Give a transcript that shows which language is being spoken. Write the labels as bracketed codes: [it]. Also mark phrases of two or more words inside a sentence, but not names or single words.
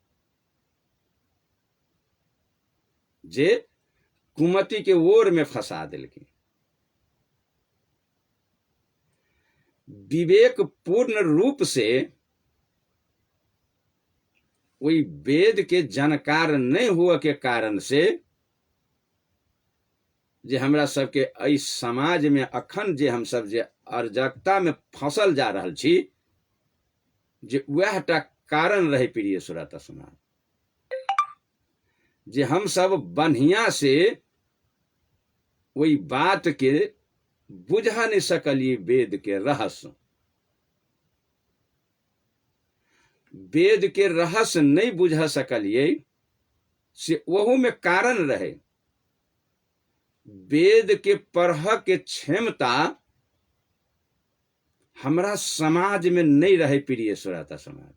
[mai] जे कुमति के ओर में फंसा दिल के। विवेक पूर्ण रूप से वही वेद के जानकार नहीं हुआ के कारण से जे हमरा सबके एहि समाज में अखन जे हम सब जे अराजकता में फंसल जा रहल छी, जे वह टा कारण रहे प्रिय श्रोता समाज। जे हम सब बढ़िया से वही बात के बुझा नहीं सकलिए, वेद के रहस्य। वेद के रहस्य नहीं बुझा सकलिए से वहू में कारण रहे। वेद के पढ़ के क्षमता हमरा समाज में नहीं रहे प्रिय श्रोता समाज।